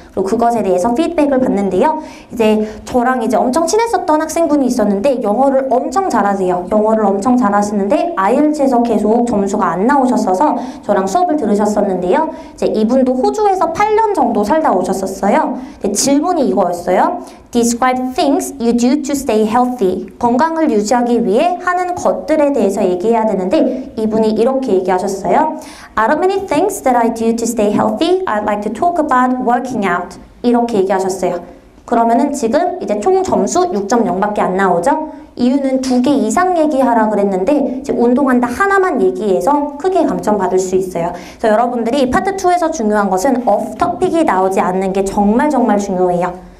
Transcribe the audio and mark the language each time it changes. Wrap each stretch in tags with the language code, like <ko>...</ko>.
<ko>그리고 그것에 대해서 피드백을 받는데요. 이제 저랑 이제 엄청 친했었던 학생분이 있었는데 영어를 엄청 잘하세요. 영어를 엄청 잘하시는데 IELTS에서 계속 점수가 안 나오셨어서 저랑 저랑 수업을 들으셨었는데요. 이제 이분도 호주에서 8년 정도 살다 오셨었어요. 질문이 이거였어요.</ko> <en>Describe things you do to stay healthy.</en> <ko>건강을 유지하기 위해 하는 것들에 대해서 얘기해야 되는데 이분이 이렇게 얘기하셨어요.</ko> <en>Out of many things that I do to stay healthy, I'd like to talk about working out.</en> <ko>이렇게 얘기하셨어요. 그러면은 지금 이제 총 점수 6.0밖에 안 나오죠? 이유는 2개 이상 얘기하라 그랬는데 이제 운동한다 하나만 얘기해서 크게 감점 받을 수 있어요. 그래서 여러분들이 파트 2에서 중요한 것은 off topic이 나오지 않는 게 정말 정말 중요해요.</ko>